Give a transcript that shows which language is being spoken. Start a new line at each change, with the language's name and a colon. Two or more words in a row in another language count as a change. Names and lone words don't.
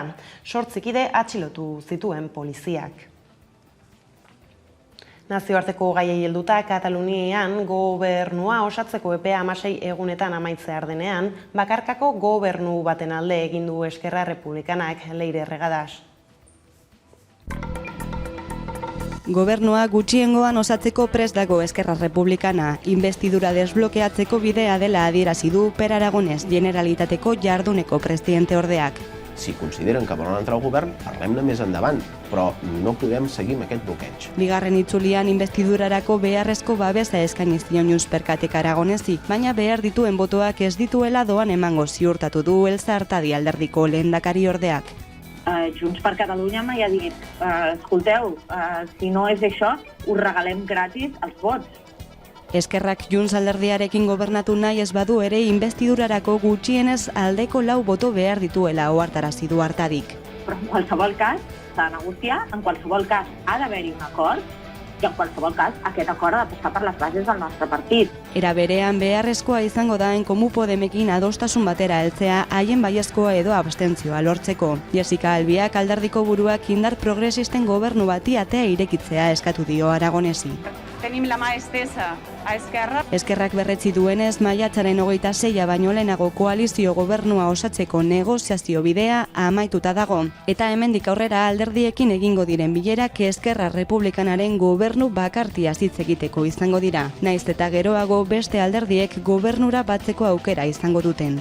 Basque: 8 kide atxilotu zituen poliziak. Nazioarteko gaiei helduta Katalunian gobernua osatzeko epea 16 egunetan amaitzear denean, bakarkako gobernu baten alde egin du Eskerra Republikanak Leire Regadas. Gobernua gutxiengoan osatzeko prest dago Eskerra Republikana, investidura desblokeatzeko bidea dela adierazi du Per Aragonès Generalitateko jarduneko presidente ordeak.
Catalan: Si consideren que volen entrar al govern, parlem-ne més endavant, però no podem seguir amb aquest bloqueig.
Basque: Bigarren itzulian investidurarako beharrezko babesa eskaini zion Junts per Katek Aragonesi, baina behar dituen botoak ez dituela doan emango ziurtatu du Elsa Artadi alderdiko lehendakari ordeak.
Catalan: Junts per Catalunya mai ha dit escolteu, si no és això, us regalem gratis els vots.
Basque: Eskerrak Junts alderdiarekin gobernatu nahi ez badu ere investidurarako gutxienez aldeko 4 boto behar dituela ohartarazi du Artadik.
Catalan: Però en qualsevol cas s'ha de negociar, en qualsevol cas ha d'haver-hi un acord, i en qualsevol cas aquest acord ha de passar per les bases del nostre partit.
Basque: Era berean beharrezkoa izango da Komu Podemekin adostasun batera heltzea haien baiezkoa edo abstentzioa lortzeko. Jessica Albiak alderdiko buruak indar progresisten gobernu bati atea irekitzea eskatu dio Aragonesi.
Catalan: Tenim la mà estesa a Esquerra.
Basque: Eskerrak berretzi duenez, maiatzaren 26 baino lehenago koalizio gobernua osatzeko negoziazio bidea amaituta dago. Eta hemendik aurrera alderdiekin egingo diren bilerak Eskerra Republikanaren gobernu bakartia hitz egiteko izango dira. Naiz eta geroago beste alderdiek gobernura batzeko aukera izango duten.